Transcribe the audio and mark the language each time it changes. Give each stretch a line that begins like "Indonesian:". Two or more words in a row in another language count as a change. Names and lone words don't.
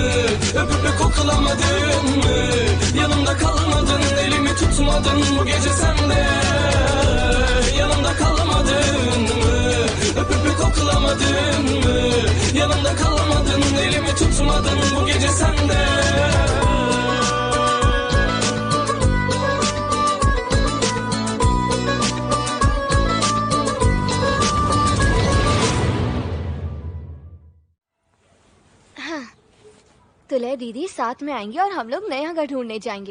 Turkish: Öpüp koklamadın mı? Yanımda kalmadın, elimi tutmadın bu gece sen de. Yanımda kalmadın mı? Öpüp koklamadın mı? Yanımda kalmadın, elimi tutmadın bu gece sen de.
Hindi: दुल्हे दीदी साथ में आएंगे और हम लोग नया घर ढूंढने जाएंगे।